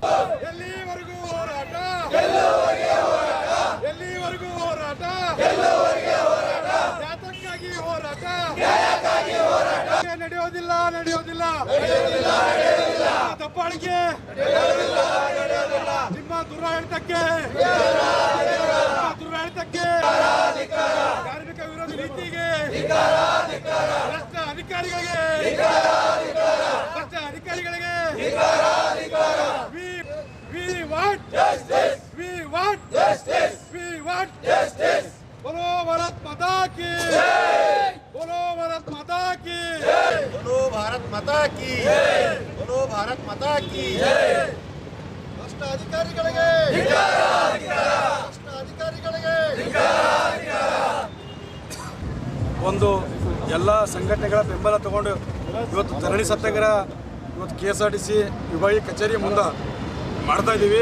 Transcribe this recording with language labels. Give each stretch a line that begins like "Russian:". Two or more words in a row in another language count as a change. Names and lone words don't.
Kannada: ಎಲ್ಲಿವರೆಗೂ ಹೋರಾಟ ನಡೆಯೋದಿಲ್ಲ ದಬ್ಬಾಳಿಕೆ ನಿಮ್ಮ ದುರಾಡಳಿತಕ್ಕೆ ಕಾರ್ಮಿಕ ವಿರೋಧಿ ನೀತಿಗೆ ಭ್ರಷ್ಟ ಅಧಿಕಾರಿಗಳಿಗೆ
English: We want justice.
Hindi: बोलो भारत माता की जय. बोलो भारत माता की जय. बोलो भारत माता की जय. बोलो भारत माता की जय.
Kannada: ಭ್ರಷ್ಟ ಅಧಿಕಾರಿಗಳಿಗೆ ಒಂದು ಎಲ್ಲ ಸಂಘಟನೆಗಳ ಬೆಂಬಲ ತಗೊಂಡು ಇವತ್ತು ಧರಣಿ ಸತ್ಯಾಗ್ರಹ ಇವತ್ತು KSRTC ವಿಭಾಗೀಯ ಕಚೇರಿ ಮುಂದೆ ಮಾಡ್ತಾಯಿದ್ದೀವಿ.